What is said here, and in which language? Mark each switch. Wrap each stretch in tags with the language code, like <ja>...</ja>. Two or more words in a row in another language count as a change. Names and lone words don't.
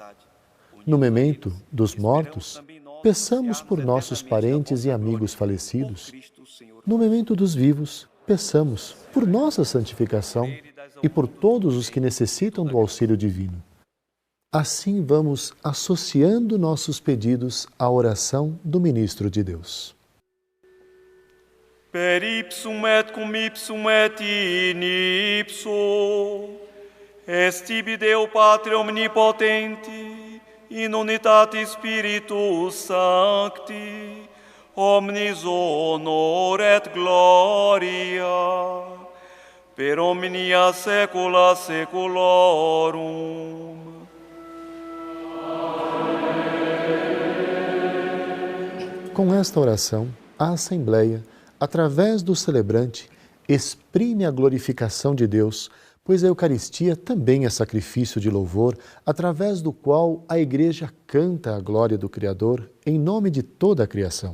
<pt>No memento dos mortos, peçamos por nossos parentes e amigos falecidos. No memento dos vivos, peçamos por nossa santificação e por todos os que necessitam do auxílio divino. Assim vamos associando nossos pedidos à oração do ministro de Deus.</pt> <la>Per ipsum et cum ipsum et in ipso, est tibi Deo Patre omnipotenti, in unitate Spiritus Sancti, omnis honor et gloria, per omnia saecula saeculorum.</la> <pt>Com esta oração, a Assembleia, através do celebrante, exprime a glorificação de Deus, pois a Eucaristia também é sacrifício de louvor, através do qual a Igreja canta a glória do Criador em nome de toda a criação.</pt>